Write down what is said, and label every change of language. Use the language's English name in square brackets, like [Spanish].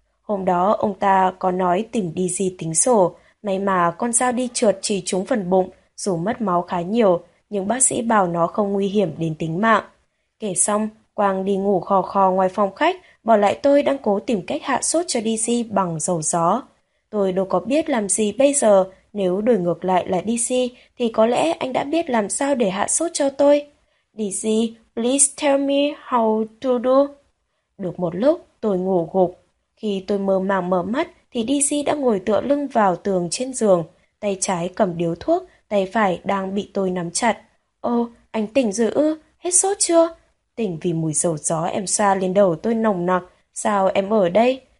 [Vietnamese] Hôm đó ông ta có nói tìm đi gì tính sổ. May mà con dao đi trượt chỉ trúng phần bụng, dù mất máu khá nhiều, nhưng bác sĩ bảo nó không nguy hiểm đến tính mạng. Kể xong, Quang đi ngủ khò khò ngoài phòng khách, bỏ lại tôi đang cố tìm cách hạ sốt cho DC bằng dầu gió. Tôi đâu có biết làm gì bây giờ, nếu đổi ngược lại là DC, thì có lẽ anh đã biết làm sao để hạ sốt cho tôi. [English] DC, please tell me how to do. [Vietnamese] Được một lúc, tôi ngủ gục. Khi tôi mơ màng mở mắt, thì DC đã ngồi tựa lưng vào tường trên giường, tay trái cầm điếu thuốc, tay phải đang bị tôi nắm chặt. Ồ, anh tỉnh rồi ư? Hết sốt chưa? Tỉnh vì mùi dầu gió em xoa lên đầu tôi nồng nặc. Sao em ở đây?